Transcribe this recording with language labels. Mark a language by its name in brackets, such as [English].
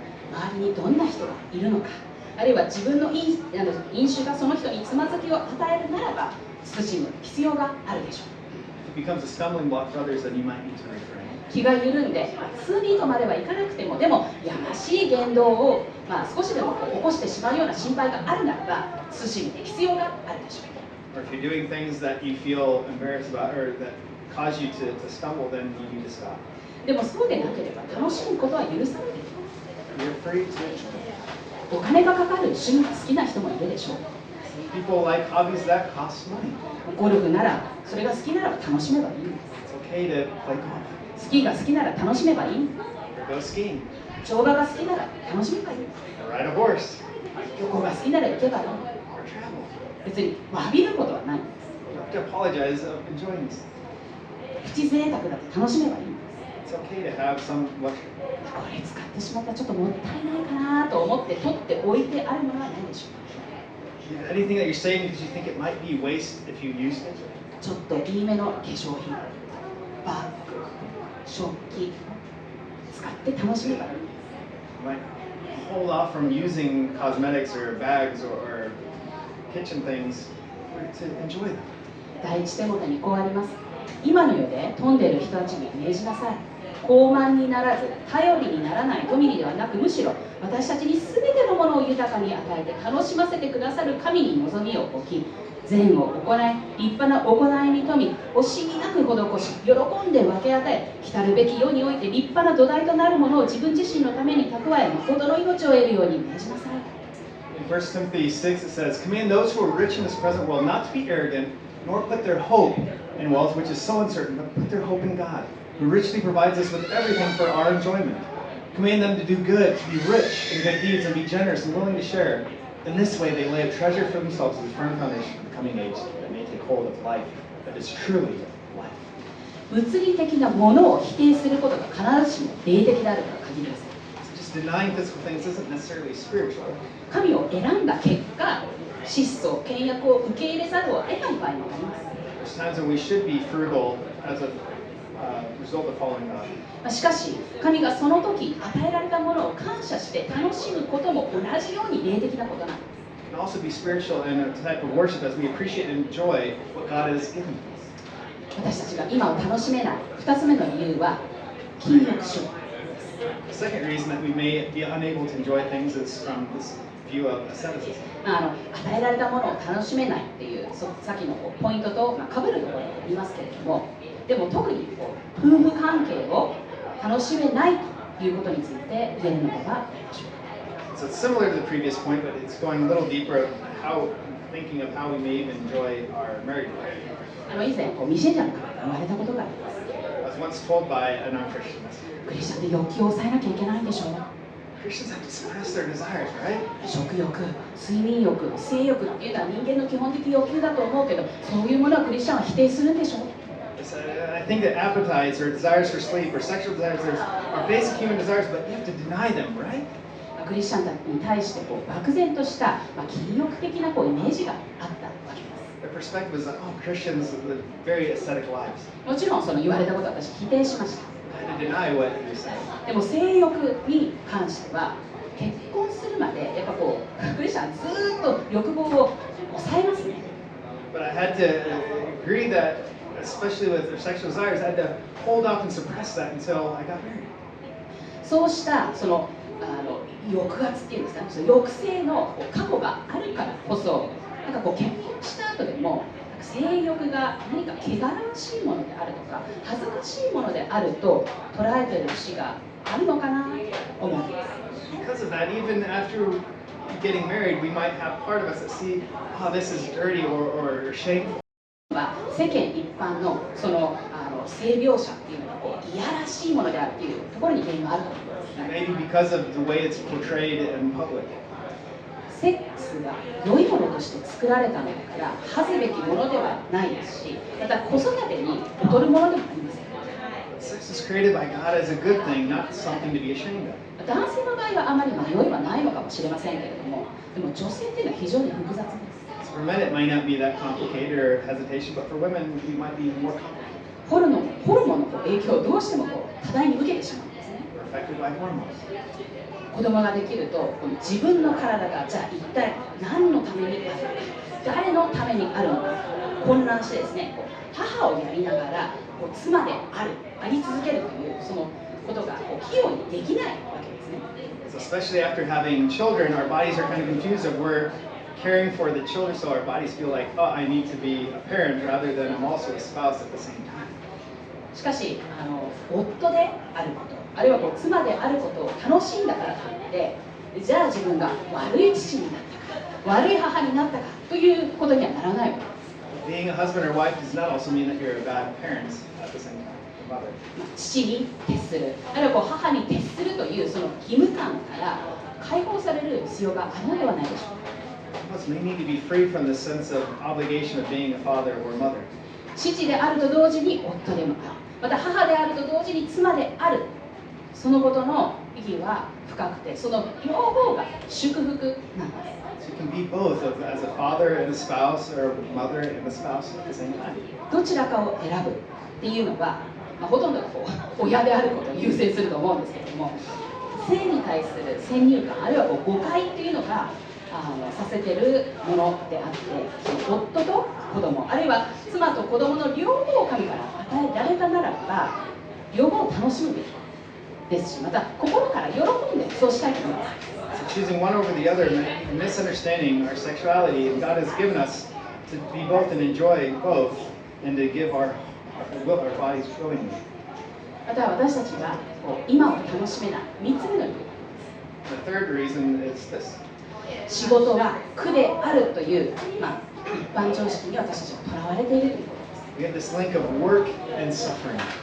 [Japanese] 周りにどんな人がいるのか、あるいは自分の飲酒がその人につまずきを与えるならば慎む必要があるでしょう。 [English] If it becomes a stumbling block for others, then you might need to refrain. [Japanese] 気が緩んで、罪とまではいかなくても、でもやましい言動を、少しでも起こしてしまうような心配があるならば慎む必要があるでしょう。 [English] Or if you're doing things that you feel embarrassed about or that cause you to stumble, then you need to stop. [Japanese] でもそうでなければ楽しむことは許されている。 [English] You're free to enjoy. [Japanese] お金がかかる趣味が好きな人もいるでしょう。 [English] People like hobbies that cost money. [Japanese] ゴルフなら、それが好きならば楽しめばいいんです。 [English] It's okay to play golf [Japanese] スキーが好きなら楽しめばいいんです。 [English] or go skiing [Japanese] 乗馬が好きなら楽しめばいいんです。 [English] or ride a horse [Japanese] 旅行が好きなら行けばいい。 [English] or travel. [Japanese] 別に詫びることはないんで [English] You don't have to apologize of enjoying this. [Japanese] す。プチ贅沢だって楽しめばいいんです。 [English] It's okay to have some luxury. [Japanese] これ使ってしまったらちょっともったいないかなと思って取っておいてあるものはないでしょうか。 [English] Anything that you're saying because you think it might be waste if you used it. [Japanese] ちょっといいめの化粧品、バッグ、食器使って楽しめばいい。 [English] You might hold off from using cosmetics or bags or kitchen things to enjoy them. [Japanese] 第一テモテにこうあります。今の世で富んでいる人たちに命じなさい。傲慢にならず頼りにならない富にではなく、むしろ私たちに全てのものを豊かに与えて楽しませてくださる神に望みを置き、善を行い、立派な行いに富み、惜しみなく施し、喜んで分け与え、来るべき世において立派な土台となるものを自分自身のために蓄え、誠の命を得るように命じなさい。 [English] In 1 Timothy 6 it says, Command those who are rich in this present world not to be arrogant, nor put their hope in wealth, which is so uncertain, but put their hope in God, who richly provides us with everything for our enjoyment. Command them to do good, to be rich in good deeds, and be generous and willing to share. In this way they lay a treasure for themselves as a firm foundation for the coming age, that may take hold of life that is truly life. [Japanese] 物理的なものを否定することが必ずしも霊的であるとは限りません。 [English] So just denying physical things isn't necessarily spiritual. [Japanese] 神を選んだ結果、質素、倹約を受け入れざるを得ない場合もあります。 [English] There's times when we should be frugal as a result of following God. [Japanese] しかし、神がその時与えられたものを感謝して楽しむことも同じように霊的なことなんです。 [English] And also be spiritual in a type of worship as we appreciate and enjoy what God has given to us. [Japanese] 私たちが今を楽しめない2つ目の理由は禁欲主義。 [English] The second reason that we may be unable to enjoy things is from this view of asceticism. [Japanese] 与えられたものを楽しめないっていうさっきのポイントと被るところがありますけれども、でも特に夫婦関係を楽しめないということについて言えるのではないでしょうか。 [English] So it's similar to the previous point, but it's going a little deeper of how thinking of how we may even enjoy our married life. [Japanese] 以前未信者の方が言われたことがあります。 [English] I was once told by a non-Christian, [Japanese] クリスチャンって欲求を抑えなきゃいけないんでしょう。 [English] Christians have to suppress their desires, right? [Japanese] 食欲、睡眠欲、性欲っていうのは人間の基本的欲求だと思うけど、そういうものはクリスチャンは否定するんでしょう。 [English] I think that appetites or desires for sleep or sexual desires are basic human desires, but you have to deny them, right? [Japanese] クリスチャンたちに対して漠然とした禁欲的なイメージがあったわけです。 [English] Their perspective is that, oh, Christians live very ascetic lives. [Japanese] もちろんその言われたことは私否定しました。 [English] I had to deny what he was saying. [Japanese] でも性欲に関しては結婚するまでやっぱクリスチャンずーっと欲望を抑えますね。 [English] But I had to agree that, especially with their sexual desires, I had to hold off and suppress that until I got married. [Japanese] そうしたその抑圧っていうんですかね、その抑制の過去があるからこそ、結婚した後でも性欲が何か汚らわしいものであるとか恥ずかしいものであると捉えている節があるのかなと思うんです。 [English] Because of that, even after getting married, we might have part of us that see, oh, this is dirty or shameful. [Japanese] 世間一般のその性描写っていうのがいやらしいものであるっていうところに原因があると思います。 [English] Maybe because of the way it's portrayed in public. [Japanese] セックスが良いものとして作られたのだから恥ずべきものではないですし、また子育てに劣るものでもありません。 [English] Sex was created by God as a good thing, not something to be ashamed of. [Japanese] 男性の場合はあまり迷いはないのかもしれませんけれども、でも女性っていうのは非常に複雑です。 [English] For men, it might not be that complicated or hesitation, but for women, we might be more complicated. [Japanese] ホルモンの影響をどうしても多大に受けてしまうんですね。 [English] We're affected by hormones. [Japanese] 子供ができると自分の体がじゃあ一体何のためにあるのか、誰のためにあるのか混乱してですね、母をやりながら妻であり続けるというそのことが器用にできないわけですね。 [English] So especially after having children, our bodies are kind of confused of we're caring for the children, so our bodies feel like, oh, I need to be a parent rather than I'm also a spouse at the same time. [Japanese] しかし夫であること、あるいは妻であることを楽しんだからといってじゃあ自分が悪い父になったか悪い母になったかということにはならないわけです。 [English] Being a husband or wife does not also mean that you're a bad parent at the same time, a mother. [Japanese] 父に徹する、あるいは母に徹するというその義務感から解放される必要があるのではないでしょうか。 [English] Us may need to be free from the sense of obligation of being a father or mother. [Japanese] 父であると同時に夫でもある、また母であると同時に妻である、そのことの意義は深くて、その両方が祝福なんです。 [English] So you can be both as a father and a spouse or a mother and a spouse at the same time. [Japanese] どちらかを選ぶっていうのはほとんどがこう親であることを優先すると思うんですけれども、性に対する先入観あるいはこう誤解っていうのがさせてるものであって、その夫と子供あるいは妻と子供の両方を神から与えられたならば、両方を楽しむべきですし、また心から喜んでそうしたいと思います。 [English] So choosing one over the other, misunderstanding our sexuality, and God has given us to be both and enjoy both, and to give our bodies willingly. [Japanese] また私たちがこう今を楽しめない3つ目の理由、 [English] The third reason is this. [Japanese] 仕事が苦であるという、一般常識に私たちがとらわれているということ [English] We have this link of work and suffering.